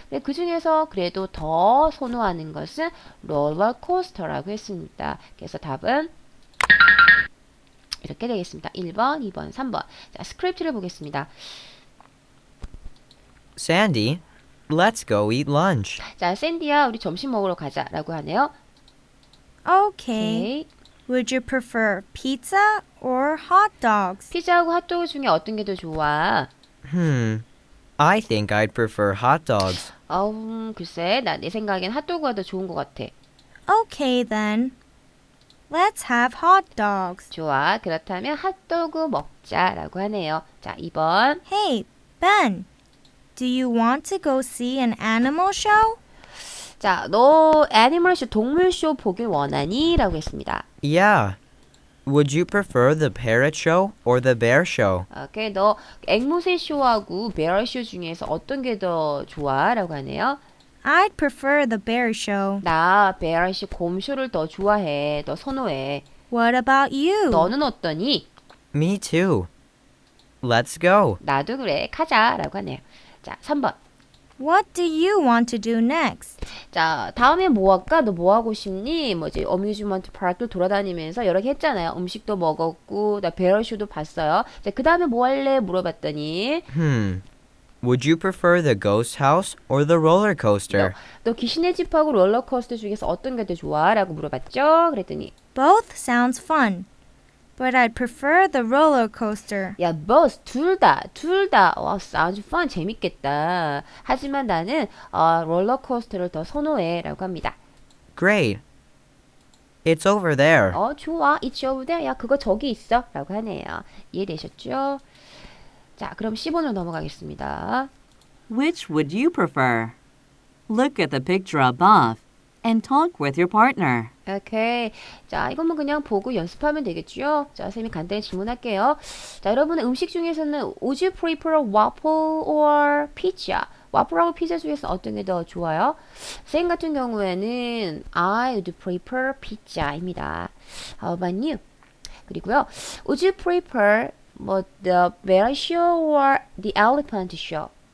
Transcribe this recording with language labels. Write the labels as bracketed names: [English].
[Korean] 근데 그 중에서 그래도 더 선호하는 것은 롤러코스터라고 했습니다. 그래서 답은 이렇게 되겠습니다. 1번, 2번, 3번. 자, 스크립트를 보겠습니다. [English] Sandy, let's go eat lunch. [Korean] 자, 샌디야, 우리 점심 먹으러 가자. 라고 하네요. [English] Okay. [Korean] 오케이. [English] Would you prefer pizza or hot dogs? [Korean] 피자하고 핫도그 중에 어떤 게 더 좋아? [English] I think I'd prefer hot dogs. [Korean] 글쎄, 내 생각엔 핫도그가 더 좋은 것 같아. [English] Okay then. Let's have hot dogs. [Korean] 좋아. 그렇다면 핫도그 먹자라고 하네요. 자, 2번. [English] Hey, Ben, do you want to go see an animal show? [Korean] 자, 너 애니멀쇼, 동물쇼 보길 원하니? 라고 했습니다. [English] Yeah. Would you prefer the parrot show or the bear show? [Korean] 오케이, 너 앵무새 쇼하고 베어쇼 중에서 어떤 게 더 좋아? 라고 하네요. [English] I'd prefer the bear show. [Korean] 나 베어쇼 곰쇼를 더 좋아해. 더 선호해. [English] What about you? [Korean] 너는 어떠니? [English] Me too. Let's go. [Korean] 나도 그래. 가자라고 하네요. 자, 3번. [English] What do you want to do next? [Korean] 자, 다음에 뭐 할까? 너 뭐 하고 싶니? 뭐지? 어뮤즈먼트 파크를 돌아다니면서 여러 개 했잖아요. 음식도 먹었고, 나 베어쇼도 봤어요. 자, 그 다음에 뭐 할래? 물어봤더니 [English] Would you prefer the ghost house or the roller coaster? [Korean] 너 귀신의 집하고 롤러코스터 중에서 어떤 게 더 좋아? 라고 물어봤죠. 그랬더니 [English] Both sounds fun, but I'd prefer the roller coaster. [Korean] 야, [English] both [Korean] 둘 다. 와, [English] sounds fun. [Korean] 재밌겠다. 하지만 나는 롤러코스터를 더 선호해. 라고 합니다. [English] Great. It's over there. [Korean] 좋아. [English] It's over there. [Korean] 야, 그거 저기 있어. 라고 하네요. 이해되셨죠? 자, 그럼 10번으로 넘어가겠습니다. [English] Which would you prefer? Look at the picture above and talk with your partner. [Korean] 오케이. 자, 이것만 그냥 보고 연습하면 되겠죠? 자, 쌤이 간단히 질문할게요. 자, 여러분은 음식 중에서는 [English] Would you prefer waffle or pizza? [Korean] 와플하고 피자 중에서 어떤 게 더 좋아요? 쌤 같은 경우에는 [English] I would prefer pizza [Korean] 입니다. [English] How about you? [Korean] 그리고요. [English] Would you prefer [Korean] 뭐 [English] the bear show or the elephant show.